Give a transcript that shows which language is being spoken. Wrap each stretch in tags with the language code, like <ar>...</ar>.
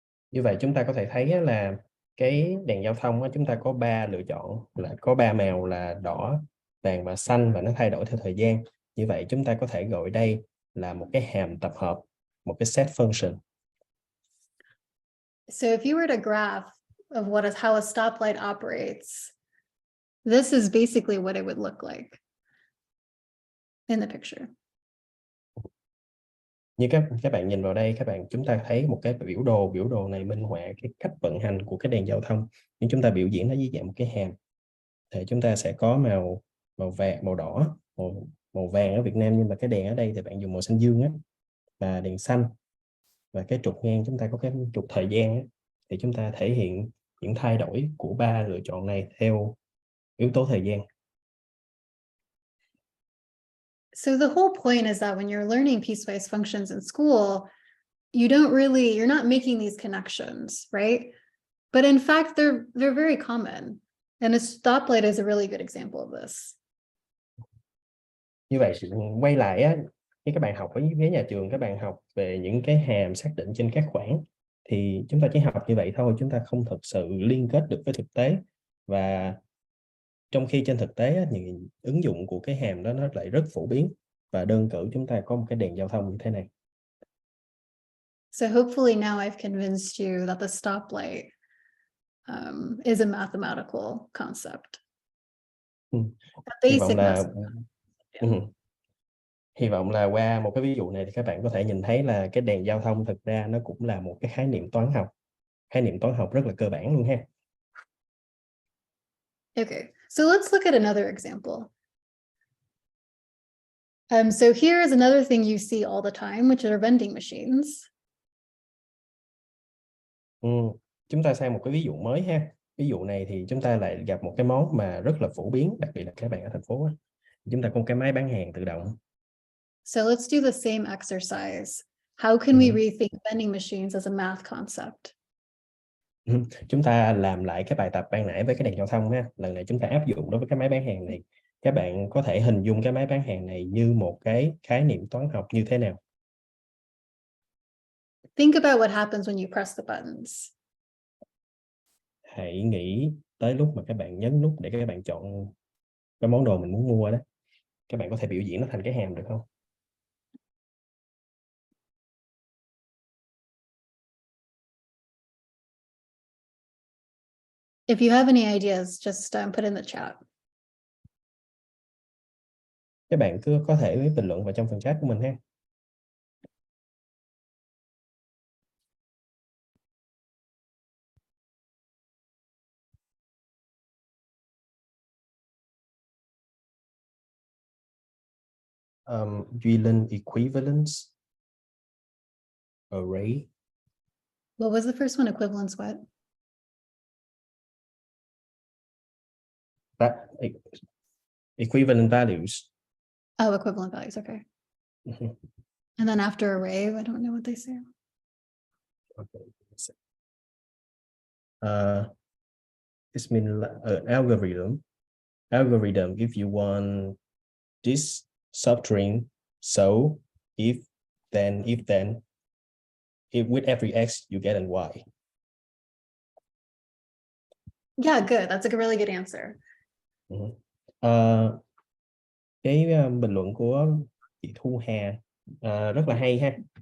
<vi>Như vậy chúng ta có thể thấy á là cái đèn giao thông á, chúng ta có 3 lựa chọn, là có 3 màu là đỏ, vàng và xanh, và nó thay đổi theo thời gian. Như vậy chúng ta có thể gọi đây là một cái hàm tập hợp, một cái set function.</vi> <en>So if you were to graph of how a stoplight operates, this is basically what it would look like in the picture.</en> <vi>Như các bạn nhìn vào đây, chúng ta thấy một cái biểu đồ này minh họa cái cách vận hành của cái đèn giao thông. Nhưng chúng ta biểu diễn nó dưới dạng một cái hàm. Thì chúng ta sẽ có màu vàng, màu đỏ, màu vàng ở Việt Nam, nhưng mà cái đèn ở đây thì bạn dùng màu xanh dương á, và đèn xanh, và cái trục ngang chúng ta có cái trục thời gian á, thì chúng ta thể hiện những thay đổi của 3 lựa chọn này theo yếu tố thời gian.</vi> <en>So the whole point is that when you're learning piecewise functions in school, you're not making these connections, right? But in fact, they're very common. And a stoplight is a really good example of this.</en> <vi>Như vậy quay lại á, khi các bạn học ở dưới nhà trường, các bạn học về những cái hàm xác định trên các khoảng, thì chúng ta chỉ học như vậy thôi, chúng ta không thực sự liên kết được với thực tế. Và trong khi trên thực tế á, những ứng dụng của cái hàm đó nó lại rất phổ biến. Và đơn cử chúng ta có một cái đèn giao thông như thế này.</vi> <en>So hopefully now I've convinced you that the stoplight is a mathematical concept.</en> <vi>Hy vọng là hy vọng là qua một cái ví dụ này thì các bạn có thể nhìn thấy là cái đèn giao thông thực ra nó cũng là một cái khái niệm toán học rất là cơ bản luôn ha.</vi> <en>Okay, so let's look at another example. So here is another thing you see all the time, which are vending machines.</en> <vi>Chúng ta sang một cái ví dụ mới ha. Ví dụ này thì chúng ta lại gặp một cái món mà rất là phổ biến, đặc biệt là các bạn ở thành phố á. Chúng ta có một cái máy bán hàng tự động.</vi> <en>So let's do the same exercise. How can we rethink vending machines as a math concept?</en> <vi>Chúng ta làm lại cái bài tập ban nãy với cái đèn giao thông ha. Lần này chúng ta áp dụng đối với cái máy bán hàng này. Các bạn có thể hình dung cái máy bán hàng này như một cái khái niệm toán học như thế nào?</vi> <en>Think about what happens when you press the buttons.</en> <vi>Hãy nghĩ tới lúc mà các bạn nhấn nút để các bạn chọn cái món đồ mình muốn mua đó. Các bạn có thể biểu diễn nó thành cái hàm được không?</vi> <en>If you have any ideas, just put in the chat.</en> <vi>Các bạn cứ có thể bình luận vào trong phần chat của mình ha.</vi> <en>Duy Linh, equivalence, array. What was the first one? Equivalence what? Equivalent values. Oh, equivalent values, okay. And then after array, I don't know what they say. Okay. This means algorithm. Algorithm, if you want this substring, so if then, if with every x you get an y. Yeah, good. That's a really good answer.</en> <vi>Cái bình luận của chị Thu Hà rất là hay ha.</vi>